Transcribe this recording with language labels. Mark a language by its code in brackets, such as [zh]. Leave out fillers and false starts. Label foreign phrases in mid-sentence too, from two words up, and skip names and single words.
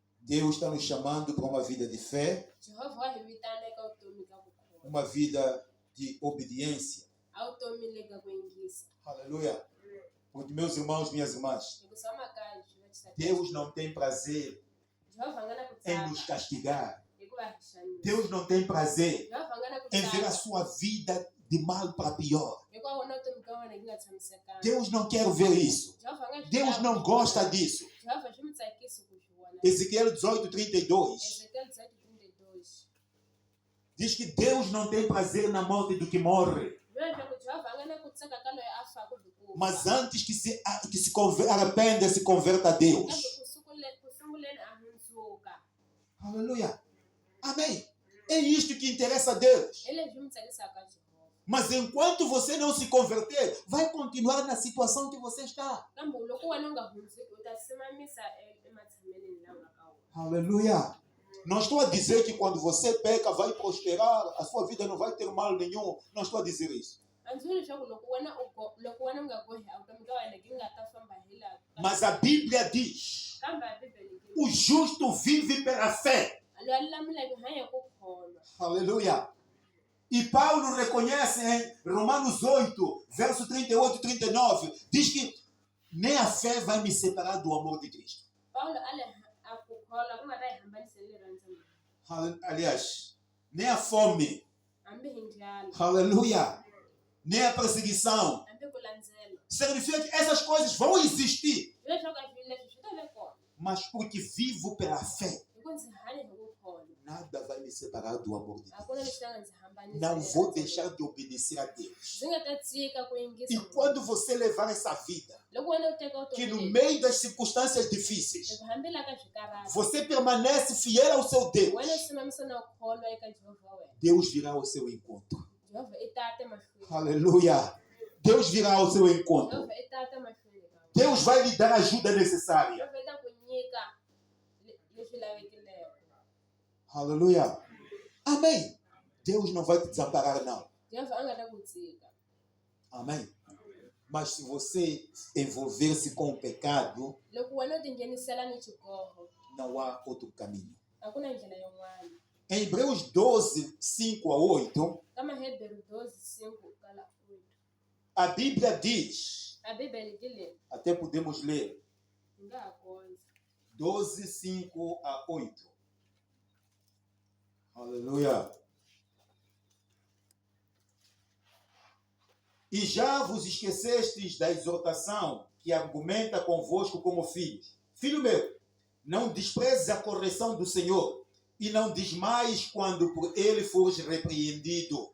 [pt] Deus está nos chamando para uma vida de fé, [ts] Jehovah wa hi vitana eka vutomi ka vukhono, [pt] uma vida de obediência. [ts] a vutomi le ka ku yingisa. [pt] Aleluia. Porque, meus irmãos, minhas irmãs, [ts] Hikuva swa makaya swi va tsakisa. [pt] Deus não tem prazer [ts] Jehovah a nga na ku [pt] em nos [ts] tsaka [pt] castigar. [ts] hikuva hi xanisa. [pt] Deus não tem prazer [ts] Jehovah a nga na ku [pt] em ver a [ts] tsaka [pt] sua vida de mal para pior. [ts] hikuva vona vutomi ka wena hi nga tshamisekanga. [pt] Deus não quer ver isso. [ts] Jehovah a nga swi [pt] Deus [ts] lavi [pt] não [ts] ku swi [pt] gosta [ts] vona. [pt] disso. [ts] Jehovah swi mi tsakisi ku swi vona. [pt] Ezequiel 18:32 [ts] Ezekiel 18:32 [pt] diz que Deus não tem prazer na morte do que morre, [ts] leswaku Jehovah a nga na ku tsaka ka loyi a faka hi ku [pt] mas antes que se arrependa, se converta a Deus. [ts] kambe ku sunguleni a hundzuka. [pt] Aleluia. Amém. É isto que interessa a Deus. [ts] Hi leswi mi tsakisaka Jehovah. [pt] Mas enquanto você não se converter, vai continuar na situação que você está. [ts] Kambe loko wena u nga hundzuki u ta simamisa ematshan'wini lawa ka wona. [pt] Aleluia. Não estou a dizer que quando você peca vai prosperar, a sua vida não vai ter mal nenhum. Não estou a dizer isso. [ts] A ndzi vuli leswaku loko wena u nga gohi a vutomi ka wena gi nga ta famba hi laha. [pt] Mas a Bíblia diz: [ts] Kambe a Bibele yi [pt] o justo vive pela fé. [ts] loyi a lulamileke u hanya hi ku kholwa. [pt] Aleluia. E Paulo reconhece em Romanos 8, verso 38 e 39, diz que nem a fé vai me separar do amor de Cristo. [ts] Paulo a ku kholwa ku nga ta hi hambanisa hi le rhandza. [pt] Aliás, nem a fome, [ts] Hambi hi ndlala, [pt] aleluia, nem a perseguição. [ts] hambi ku landzela. [pt] Significa que essas coisas vão existir, [ts] Hi leswaku a swilo leswi swi ta ve kona. [pt] mas porque vivo pela fé, [ts] Hi ku ndzi hanya hi ku kholwa. [pt] nada vai me separar do amor de [ts] A [pt] Deus. [ts] ku na leswi ta nga ndzi hambanisa. [pt] Não vou deixar de obedecer a Deus. [ts] Ndzi nga ta tshika ku yingisa. [pt] E quando você levar essa vida, [ts] Loko wena u teka [pt] que no [ts] vutomi [pt] meio das circunstâncias difíceis, [ts] loko hambi laha ka swikarata [pt] você permanece fiel ao seu Deus, [ts] wena u simamisa na ku kholwa eka Jehovah wa wena. [pt] Deus virá ao seu encontro. [ts] Jehovah i ta ta mahlweni. [pt] Aleluia. Deus virá ao seu encontro. [ts] Jehovah i ta ta mahlweni ka wena. [pt] Deus vai lhe dar a ajuda necessária. [ts] Jehovah i ta ku nyika leswi lavekileko. [pt] Aleluia. Amém. Deus não vai te desamparar, não. [ts] Jehovah a nga ta ku tshika. [pt] Amém. Mas se você envolver-se com o pecado, [ts] Loko wena u tinghenisela ni xigoho [pt] não há outro caminho. [ts] a ku na ndlela yin'wana. [pt] Em Hebreus 12, 5 a 8, [ts] Ka Mahebheru 12:5 kala 8. [pt] a Bíblia diz, [ts] A Bibele ti leyi [pt] até podemos ler, [ts] hi nga ha kondza. [pt] 12, 5 a 8. Aleluia. E já vos esquecestes da exortação que argumenta convosco como filhos. Filho meu, não desprezes a correção do Senhor e não desmaies quando por ele fores repreendido.